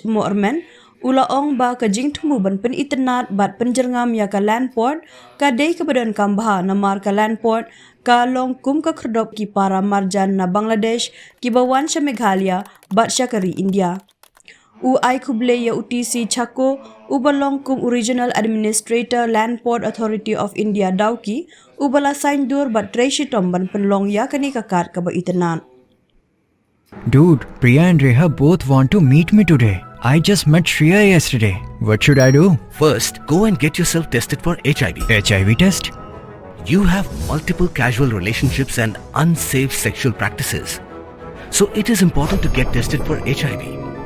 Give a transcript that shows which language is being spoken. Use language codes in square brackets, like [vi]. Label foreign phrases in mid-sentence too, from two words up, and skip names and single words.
[kha] Moorman ulaong ba ka jingthung ban pen tnat bat penjerngam ya ka Land Port ka dei ka badan kambha namar ka Land Port ka long kum ka khrdop ki para marjan na Bangladesh ki bawan sha Meghalaya bat syakari India. U ai kuble ya UTC Chako u balong kum Regional Administrator Land Port Authority of India Dawki u bala sign dur bat treishitom ban penlong ya kani kakat ka ba itnat. [en] Dude, Priya and Reha both want to meet me today. I just met Shreya yesterday. What should I do? First, go and get yourself tested for HIV. HIV test? You have multiple casual relationships and unsafe sexual practices. So it is important to get tested for HIV.